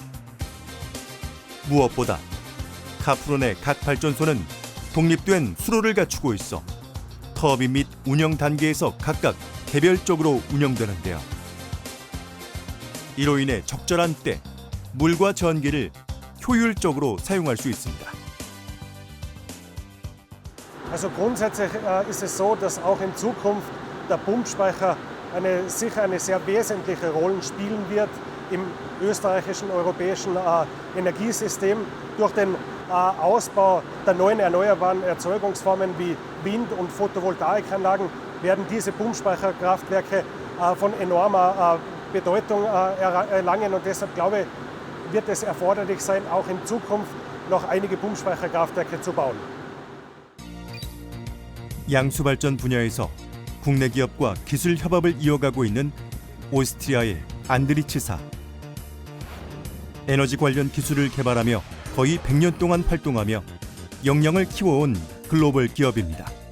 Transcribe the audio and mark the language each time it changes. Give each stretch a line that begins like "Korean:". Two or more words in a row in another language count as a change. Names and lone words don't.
Korean: 무엇보다 카프론의 각 발전소는 독립된 수로를 갖추고 있어 터빈 및 운영 단계에서 각각 개별적으로 운영되는데요. 이로 인해 적절한 때 물과 전기를 효율적으로 사용할 수 있습니다.
German: Also grundsätzlich ist es so, dass auch in Zukunft der Pumpspeicher sicher eine sehr wesentliche Rolle spielen wird im österreichischen, europäischen Energiesystem. Durch den Ausbau der neuen erneuerbaren Erzeugungsformen wie Wind- und Photovoltaikanlagen werden diese Pumpspeicherkraftwerke von enormer Bedeutung erlangen. Und deshalb glaube ich, wird es erforderlich sein, auch in Zukunft noch einige Pumpspeicherkraftwerke zu bauen.
Korean: 양수 발전 분야에서 국내 기업과 기술 협업을 이어가고 있는 오스트리아의 안드리츠사. 에너지 관련 기술을 개발하며 거의 100년 동안 활동하며 역량을 키워온 글로벌 기업입니다.